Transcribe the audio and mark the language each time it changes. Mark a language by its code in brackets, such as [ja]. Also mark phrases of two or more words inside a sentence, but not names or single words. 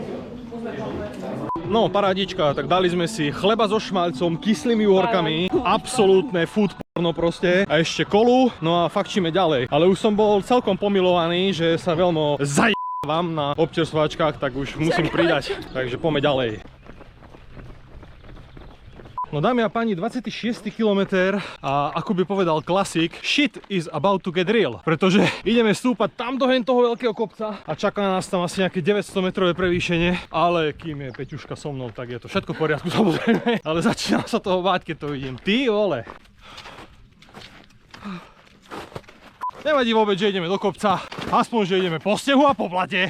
[sk] No parádička, tak dali sme si chleba so šmaľcom, kyslými uhorkami, absolútne [en] food porno [sk] proste a ešte kolu, no a fachčíme ďalej. Ale už som bol celkom pomilovaný, že sa veľmi vám na občerstvovačkách, tak už musím pridať, takže poďme ďalej. No dámy a páni, 26. kilometr a ako by povedal klasik, [en] shit is about to get real, [sk] pretože ideme stúpať tam do toho veľkého kopca a čaká nás tam asi nejaké 900 metrové prevýšenie, ale kým je Peťuška so mnou, tak je to všetko v poriadku samozrejme, ale začínam sa toho báť, keď to vidím. Ty vole! Nevadí vôbec, že ideme do kopca, aspoň, že ideme po snehu a po blate.